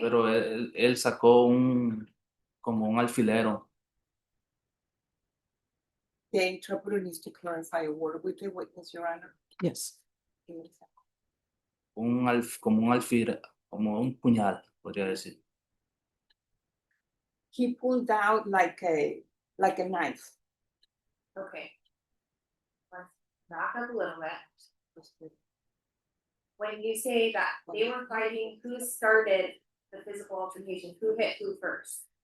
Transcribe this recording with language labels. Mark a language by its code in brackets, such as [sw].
[es] pero él sacó como un alfilero. [en] The interpreter needs to clarify a word with the witness, Your Honor. Yes. [es] Como un alfil, como un puñal, podría decir. [en] He pulled out like a knife. okay. Let's back up a little bit. When you say that they were fighting, who started the physical altercation? Who hit who first?